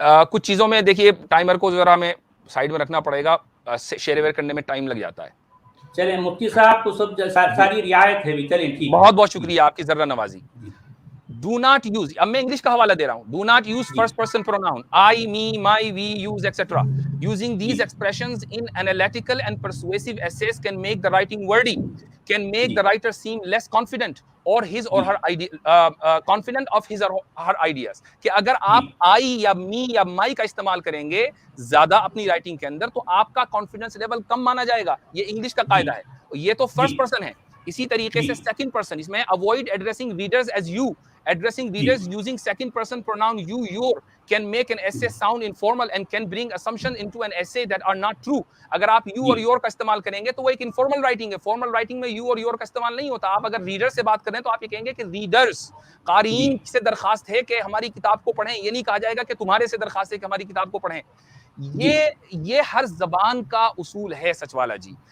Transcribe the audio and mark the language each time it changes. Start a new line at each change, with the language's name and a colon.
Urdu: کچھ چیزوں میں دیکھیے ٹائمر کو ذرا میں سائیڈ میں رکھنا پڑے گا، شیئر ویئر کرنے میں ٹائم لگ جاتا ہے. چلیں مفتی صاحب کو سب ساری رعایت ہے بھی. چلیں ٹھیک، بہت بہت شکریہ آپ کی ذرہ نوازی.
English: Do not use،
Urdu: اب میں انگلش کا حوالہ دے رہا ہوں.
English: Do not use first person pronoun I, me, my, we, use, etc. Using these expressions in analytical and persuasive essays can make the writing wordy, can make the writer seem less confident or his or her confident of his or her ideas.
Urdu: کہ اگر آپ I یا me یا my کا استعمال کریں گے زیادہ اپنی رائٹنگ کے اندر تو آپ کا کانفیڈنس لیول کم مانا جائے گا. یہ انگلش کا قاعدہ ہے. یہ تو فرسٹ پرسن ہے. اسی طریقے سے سیکنڈ پرسن، اس میں
English: avoid addressing readers as you. Addressing readers using second person pronoun you, your can make an essay sound informal and can bring assumption into an essay that are not true.
Urdu: اگر آپ you اور your کا استعمال کریں گے تو وہ ایک informal writing ہے. formal writing میں you اور your کا استعمال نہیں ہوتا. آپ اگر reader سے بات کریں تو آپ یہ کہیں گے کہ readers، قارئین سے درخواست ہے کہ ہماری کتاب کو پڑھیں. یہ نہیں کہا جائے گا کہ تمہارے سے درخواست ہے کہ ہماری کتاب کو پڑھیں. یہ ہر زبان کا اصول ہے سچ والا جی.